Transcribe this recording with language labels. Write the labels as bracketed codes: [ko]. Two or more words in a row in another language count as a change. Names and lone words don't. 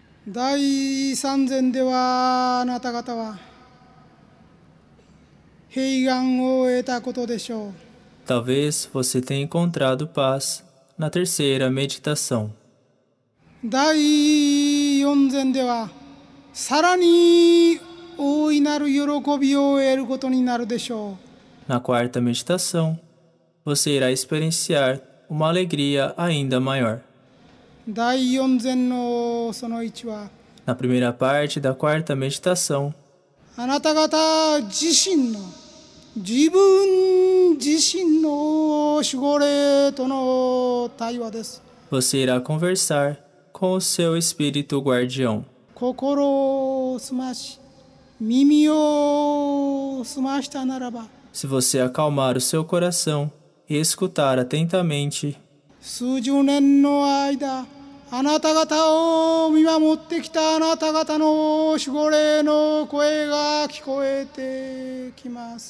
[ja] 第三善ではあなた方は平安を得たことでしょう。 [pt] Talvez você tenha encontrado paz na terceira meditação. [ja] 第四善ではさらに大いなる喜びを得ることになるでしょう。 [pt] Na quarta meditação, você irá experienciar uma alegria ainda maior. [ja] 第四善のその1は [pt] Na primeira parte da quarta meditação, [ja] あなた方自身の自分自身の守護霊との対話です。 [pt] você irá conversar com o seu espírito guardião. [ja] 心を澄まし耳を澄ましたならば [pt] Se você acalmar o seu coração e escutar atentamente, [ja] 数十年の間あなた方を見守ってきたあなた方の守護霊の声が聞こえてきます。